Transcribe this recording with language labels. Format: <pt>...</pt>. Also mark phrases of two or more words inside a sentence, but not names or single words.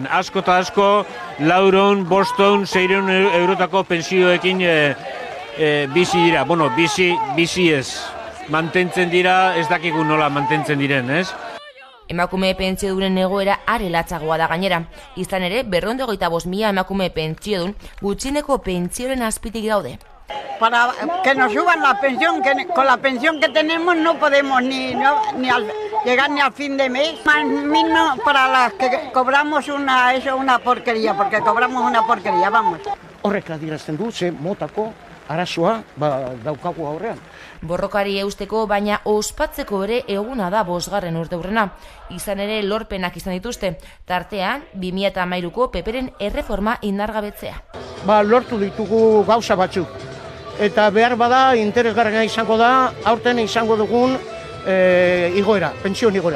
<eu>Asko eta asko, 400, 500, 600 eurotako pensioekin bizi dira. Bueno, bizi ez. Mantentzen dira, ez dakigu nola mantentzen diren, ez? Emakume pentsiodunen egoera are latzagoa da gainera. Izan ere, 225.000 emakume pentsiodun gutxieneko pentsioen azpitik daude.</eu> <es>Para que nos suban la pensión, que con la pensión que tenemos no podemos llegar ni al fin de mes. Más mismo para las que cobramos una porquería, porque cobramos una porquería, vamos.</es> <eu>Horrek adierazten du, ze motako arazoa daukagu aurrean. Borrokari eusteko, baina ospatzeko ere eguna da 5. urteurrena. Izan ere lorpenak izan dituzte, tartean 2013ko PPren erreforma indargabetzea. Lortu ditugu gauza batzuk. Eta behar bada interesgarria izango da, aurten izango dugun igoera, pentsio igoera.</eu>